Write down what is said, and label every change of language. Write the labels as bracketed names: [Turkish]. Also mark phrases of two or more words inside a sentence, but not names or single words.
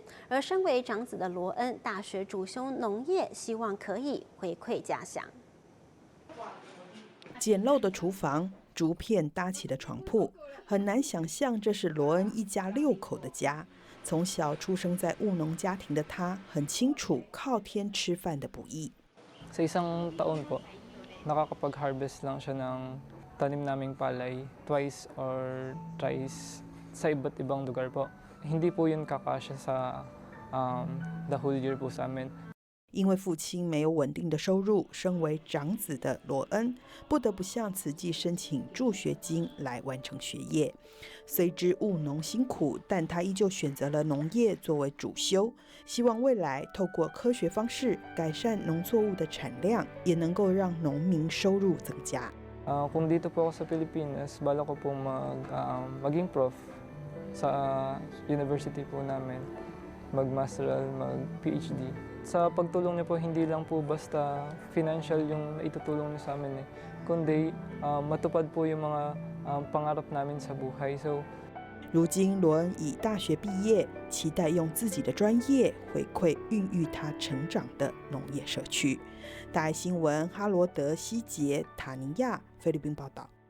[Chinese] 而身为长子的罗恩，大学主修农业，希望可以回馈家乡。简陋的厨房，竹片搭起的床铺，很难想象这是罗恩一家6口的家。从小出生在务农家庭的他，很清楚靠天吃饭的不易。 [Filipino] Sa isang taon po, nakakapag-harvest lang siya ng tanim naming palay [English] twice or thrice [Filipino] sa iba't ibang lugar po. Hindi po yun kakasya sa [English] the whole year [Filipino] po sa amin. [Chinese] 因为父亲没有稳定的收入，身为长子的罗恩不得不向慈济申请助学金来完成学业。虽知务农辛苦，但他依旧选择了农业作为主修，希望未来透过科学方式改善农作物的产量，也能够让农民收入增加。 [Filipino] Kung dito po ako sa Pilipinas, balak ko po maging prof sa university po namin, mag-masteral, mag-PhD. Sa pagtulong niyo po, hindi lang po basta financial yung itutulong niyo sa amin kundi matupad po yung mga pangarap namin sa buhay. So [Chinese] 如今罗恩已大学毕业，期待用自己的专业回馈孕育他成长的农业社区。大爱新闻哈罗德、希杰、塔尼亚，菲律宾报道。